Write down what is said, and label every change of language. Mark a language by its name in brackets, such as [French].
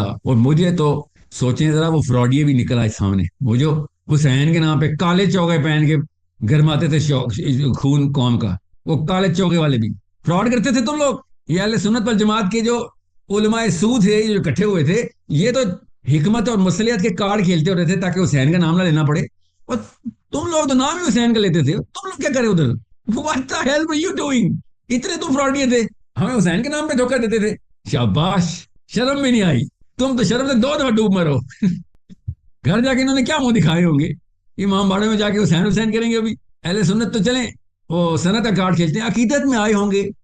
[Urdu] اور مجھے تو سوچیں ذرا, وہ فراڈیے بھی نکل آئے سامنے, وہ جو حسین کے نام پہ کالے چوگے پہن کے گرماتے تھے خون قوم کا, وہ کالے چوگے والے بھی فراڈ کرتے تھے تم لوگ. یہ اہل سنت والجماعت کے جو علماء سو تھے جو اکٹھے ہوئے تھے, یہ تو حکمت اور مصلیحت کے کارڈ کھیلتے ہوتے تھے تاکہ حسین کا نام نہ لینا پڑے. اور تم لوگ تو نام ہی حسین کا لیتے تھے. تم لوگ کیا کرے ادھر, [English] what the hell were you doing? [Urdu] اتنے تم فراڈیے تھے, ہمیں حسین کے نام پہ دھوکہ دیتے تھے. شاباش, شرم بھی نہیں آئی. تم تو شرم سے 2 دفعہ ڈوب مرو. گھر جا کے انہوں نے کیا منہ دکھائے ہوں گے, امام باڑے میں جا کے حسین کریں گے. ابھی اہل سنت تو چلیں وہ سنت کا کارڈ کھیلتے ہیں, عقیدت میں آئے ہوں گے.